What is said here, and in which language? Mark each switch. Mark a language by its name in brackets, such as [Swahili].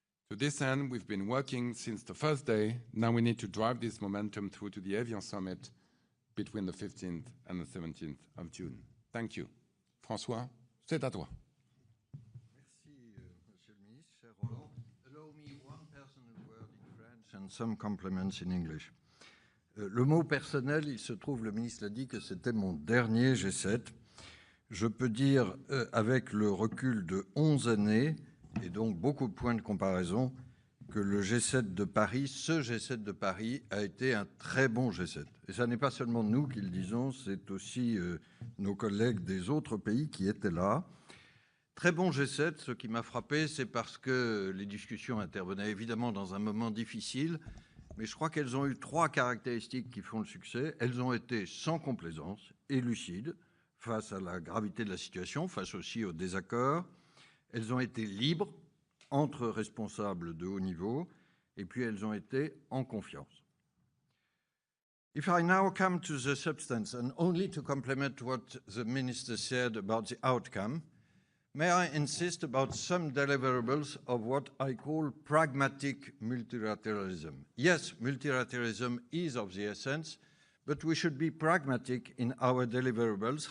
[English] To this end, we've been working since the first day. Now we need to drive this momentum through to the Evian Summit between the 15th and the 17th of June. Thank you. [French] François, c'est à toi. Merci, Monsieur le Ministre, cher Roland. Allow me one personal word in French and some compliments in English. Le mot personnel, il se trouve, le ministre l'a dit, que c'était mon dernier G7. Je peux dire, avec le recul de 11 années, et donc beaucoup de points de comparaison, que le G7 de Paris, ce G7 de Paris, a été un très bon G7. Et ce n'est pas seulement nous qui le disons, c'est aussi nos collègues des autres pays qui étaient là. Très bon G7, ce qui m'a frappé, c'est parce que les discussions intervenaient évidemment dans un moment difficile, mais je crois qu'elles ont eu 3 caractéristiques qui font le succès. Elles ont été sans complaisance et lucides face à la gravité de la situation, face aussi aux désaccords. Elles ont été libres entre responsables de haut niveau, et puis elles ont été en confiance. [English] If I now come to the substance, and only to complement what the minister said about the outcome, may I insist about some deliverables of what I call pragmatic multilateralism. Yes, multilateralism is of the essence, but we should be pragmatic in our deliverables.